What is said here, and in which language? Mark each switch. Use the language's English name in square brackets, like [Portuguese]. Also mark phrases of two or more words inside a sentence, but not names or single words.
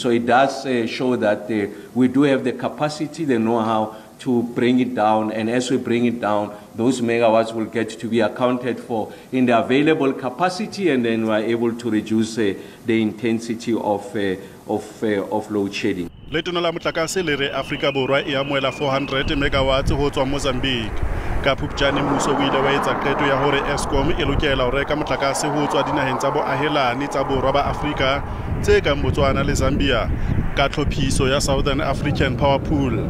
[English] So it does show that we do have the capacity, the know-how to bring it down. And as we bring it down, those megawatts will get to be accounted for in the available capacity, and then we're able to reduce the intensity of load shedding. [Southern Sotho] Letono la motlakase le re Afrika Borwa e amoela 400 megawatts ho tswa Mozambique. Ka Phupjane mmuso o ile wa etsa qeto ya hore Eskom e lokela ho reka motlakase ho tswa dinaheng tsa boahelani tsa borwa ba Afrika tse kang Botswana le Zambia ka tlhophiso ya Southern African Power Pool.